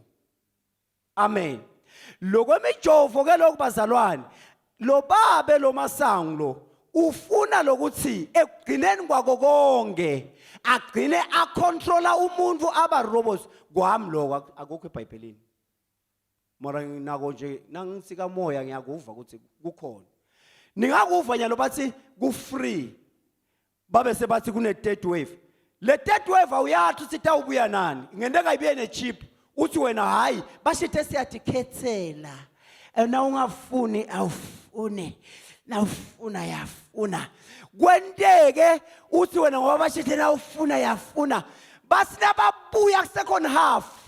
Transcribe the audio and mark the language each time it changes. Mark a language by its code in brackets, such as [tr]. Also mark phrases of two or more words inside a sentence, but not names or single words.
[ss] Amen. Lokwemijovo ke lokubazalwane lo babe lo masango lo ufuna lokuthi ekugcineni kwako konke agcine acontrola umuntu aba robots kwami lokho akukho eBhayibhelini. Mara nginako nje nangisika moya ngiyakuva ukuthi kukhona. Ningakuva nyalo bathi ku free. Babe sebathi kune [en] third wave. [ss] Le [en] third wave [ss] awuyathi usithi awubuya nani. Ngende kayibuye ne chip. Uthi wena hayi bashithe siyathikethela. Na ungafuni awufune. Nawufuna yafuna. Kwendeke uthi wena ngoba bashithe na ufuna yafuna. Basina babuya ku [en] second half.